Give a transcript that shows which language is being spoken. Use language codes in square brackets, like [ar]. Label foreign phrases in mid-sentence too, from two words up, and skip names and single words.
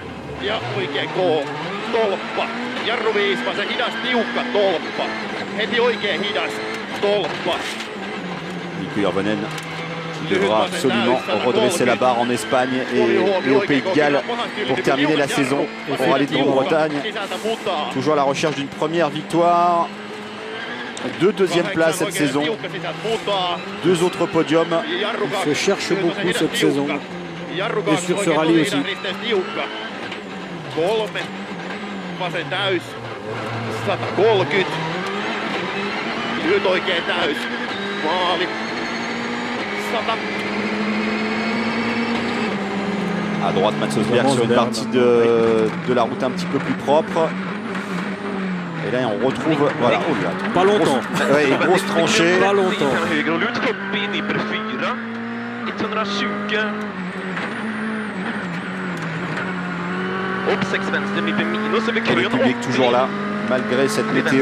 [fr] Mikko Hirvonen qui devra absolument redresser la barre en Espagne et au Pays de Galles pour terminer la saison au Rallye de Grande-Bretagne. Toujours à la recherche d'une première victoire, 2 deuxièmes places cette saison, 2 autres podiums. Il se cherche beaucoup cette saison et sur ce rallye aussi. [fi] Vasen täys, 130. Lyhyt oikein täys. Maali. 100. [fr] À droite, Mats Østberg sur une partie de la route un petit peu plus propre. Et là, on retrouve... Voilà, pas longtemps. Grosse tranchée. Pas longtemps. Et le public toujours là, malgré cette météo.